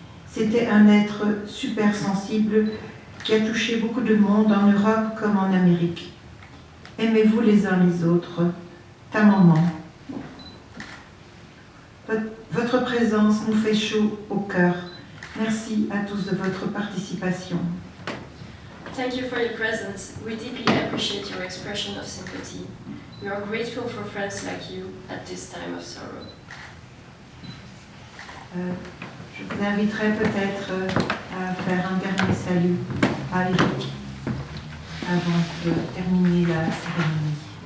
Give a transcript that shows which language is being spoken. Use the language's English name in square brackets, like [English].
[French] C'était un être super sensible qui a touché beaucoup de monde en Europe comme en Amérique. Aimez-vous les uns les autres. Ta maman. Votre présence nous fait chaud au cœur. Merci à tous de votre participation. [English] Thank you for your presence. We deeply appreciate your expression of sympathy. We are grateful for friends like you at this time of sorrow. [French] Je vous inviterai peut-être à faire un dernier salut à Eric avant de terminer la cérémonie.